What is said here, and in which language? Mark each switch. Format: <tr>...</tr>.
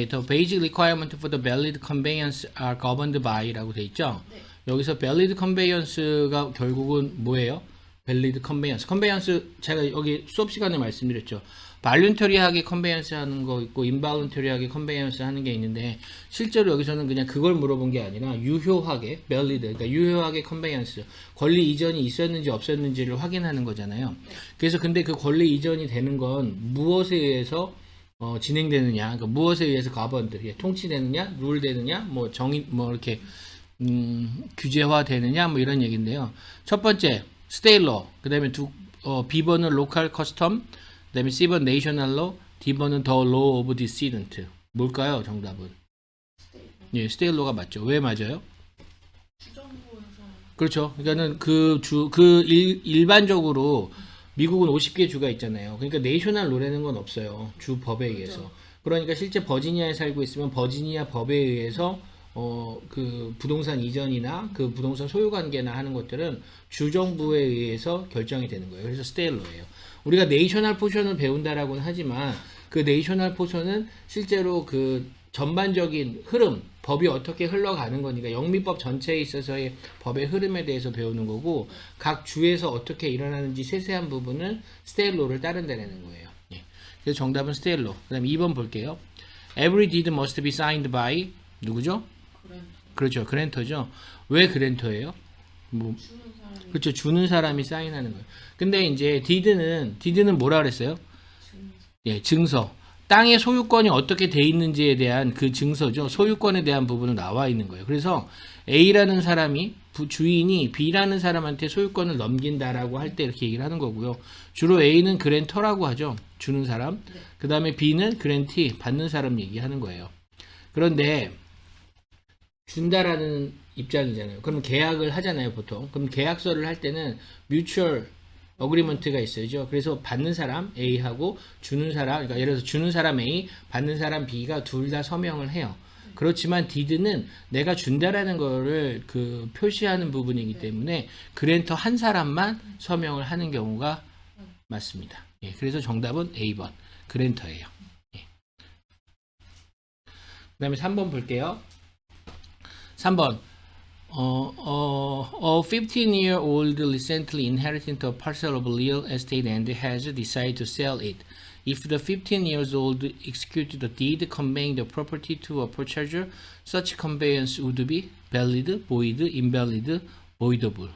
<en>예, the basic requirement for the valid conveyance are governed by라고 돼 있죠.</en> <ko>네. 여기서 valid conveyance가 결국은 뭐예요?</ko> <en>valid conveyance.</en> <ko>conveyance 제가 여기 수업 시간에 말씀드렸죠. voluntary하게 conveyance 하는 거 있고 involuntary하게 conveyance 하는 게 있는데 실제로 여기서는 그냥 그걸 물어본 게 아니라 유효하게 valid, 그러니까 유효하게 conveyance, 권리 이전이 있었는지 없었는지를 확인하는 거잖아요. 그래서 근데 그 권리 이전이 되는 건 무엇에 의해서 진행되느냐, 그러니까 무엇에 의해서 governed, 예, 통치되느냐, 룰되느냐, 뭐 정의, 뭐 이렇게 규제화되느냐, 뭐 이런 얘기인데요.</ko> <en>첫 번째 state law, 그다음에 B번은 local custom, 그다음에 C번 national law, D번은 the law of decedent.</en> <ko>뭘까요? 정답은? 예, state law가 맞죠. 왜 맞아요? 주정부에서 그렇죠. 그러니까는 일반적으로 미국은 50개 주가 있잖아요. 그러니까 네이셔널 롤라는 건 없어요. 주 법에 의해서. 그러니까 실제 버지니아에 살고 있으면 버지니아 법에 의해서 그 부동산 이전이나 그 부동산 소유 관계나 하는 것들은 주정부에 의해서 결정이 되는 거예요. 그래서 스테일러예요. 우리가 네이셔널 포션을 배운다라고는 하지만 그 네이셔널 포션은 실제로 그 전반적인 흐름, 법이 어떻게 흘러가는 거니까 영미법 전체에 있어서의 법의 흐름에 대해서 배우는 거고 각 주에서 어떻게 일어나는지 세세한 부분은 스테일로를 따른다는 거예요. 예. 그래서 정답은 스테일로. 그 다음에 2번 볼게요.</ko> <en>Every deed must be signed by 누구죠?</en> <ko>그랜터 그렇죠. 그랜터죠. 왜 그랜터예요? 뭐 주는 사람이 그렇죠. 주는 사람이 사인하는 거예요. 근데 이제 디드는 뭐라 그랬어요? 주는 예, 증서. 땅의 소유권이 어떻게 돼 있는지에 대한 그 증서죠. 소유권에 대한 부분은 나와 있는 거예요. 그래서 A라는 사람이 주인이 B라는 사람한테 소유권을 넘긴다라고 할 때 이렇게 얘기를 하는 거고요. 주로 A는 그랜터라고 하죠. 주는 사람. 네. 그 다음에 B는 그랜티, 받는 사람 얘기하는 거예요. 그런데 준다라는 입장이잖아요. 그럼 계약을 하잖아요, 보통. 그럼 계약서를 할 때는 뮤추얼 어그리먼트가 있어야죠. 그래서 받는 사람 A하고 주는 사람, 그러니까 예를 들어서 주는 사람 A, 받는 사람 B가 둘 다 서명을 해요. 그렇지만 디드는 내가 준다라는 거를 그 표시하는 부분이기 때문에 그랜터 한 사람만 서명을 하는 경우가 맞습니다. 예, 그래서 정답은 A번 그랜터예요. 예. 그 다음에 3번 볼게요.</ko> <en>3번 a 15-year-old recently inherited a parcel of real estate and has decided to sell it. If the 15 years old executed a deed conveying the property to a purchaser, such conveyance would be valid, void, invalid, voidable.</en>